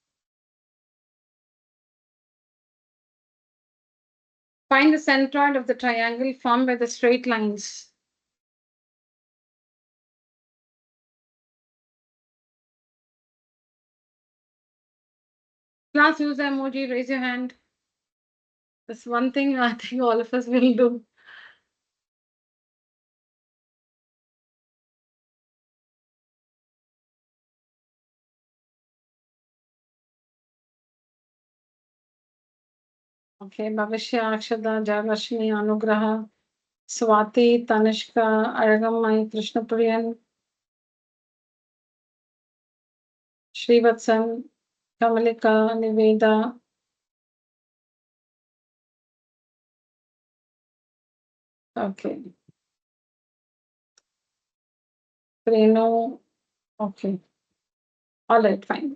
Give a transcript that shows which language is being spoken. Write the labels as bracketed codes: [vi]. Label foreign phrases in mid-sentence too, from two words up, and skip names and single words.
[en] Find the centroid of the triangle formed by the straight lines. Class, use the emoji, raise your hand. That's one thing I think all of us will do. Okay, Bhavishya, Akshada, Jayalakshmi, Anugraha, Swati, Tanishka, Aragamai, Krishnapriyan, Srivatsan, Kamalika, Niveda. Okay. Preno. Okay. All right, fine.